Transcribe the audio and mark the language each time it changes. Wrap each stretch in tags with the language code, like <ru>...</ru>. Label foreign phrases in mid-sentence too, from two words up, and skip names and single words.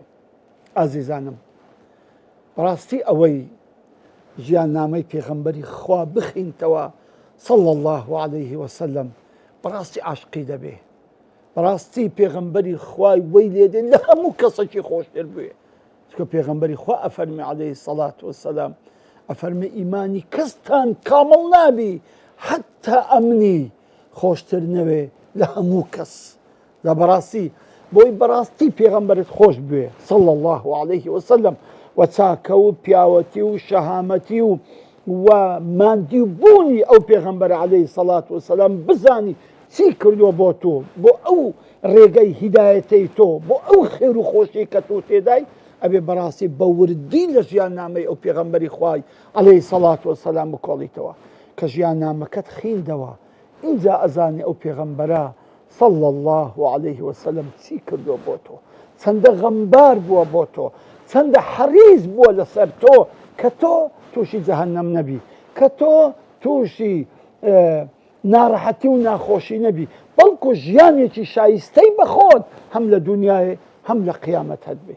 <ckb>ئازیزانم، بەڕاستی ئەوەی ژیاننامەی پێغەمبەری خوا بخینتەوە</ckb> <ar>صلی الله عليه وسلم</ar> <ckb>بەڕاستی عاشقی دەبێ، بەڕاستی پێغەمبەری خوای وەی لێدێن لە هەموو کەسێکی خۆشتر بوێ، چکە پێغەمبەری خوا ئەفەرمێ</ckb> <ar>عليه الصلاة والسلام،</ar> <ckb>ئەفەرمێ ئیمانی کەستان کامڵ نابی حتا ئەمنی خۆشتر نەوێ لە هەموو کەس. لە بەڕاستی بۆی بەڕاستی پێغەمبەرت خۆش بوێ</ckb> <ar>صلی الله عليه وسلم</ar> <ckb>و چاکە و پیاوەتی و شەهامەتی و ماندی بوونی ئەو پێغەمبەر</ckb> <ar>عليه الصلاة والسلام</ar> <ckb>بزانی چی کردووە بۆ تۆ، بۆ ئەو ڕێگەی هیدایەتەی تۆ، بۆ ئەو خێر و خۆشی کە تۆ تێدای، ئەبێ بەڕاستی بە وردی لە ژیاننامەی ئەو پێغەمبەری خوای</ckb> <ar>عليه الصلاة والسلام</ar> <ckb>بکۆڵیتەوە کە ژیاننامەکەت خیندەوە، اینجا ئەزانی ئەو پێغەمبەرە</ckb> <ar>صلی الله عليه وسلم</ar> <ckb>چی کردووە بۆ تۆ، چەندە غەمبار بووە بۆ تۆ، چەندە حەریص بووە لەسەر تۆ کە تۆ تووشی جەهەنەم نەبی، کە تۆ تووشی ناڕەحەتی و ناخۆشی نەبی، بەڵکو ژیانێکی شایستەی بەخۆت هەم لە دنیاە هەم لە قیامەت هەت بێ.</ckb>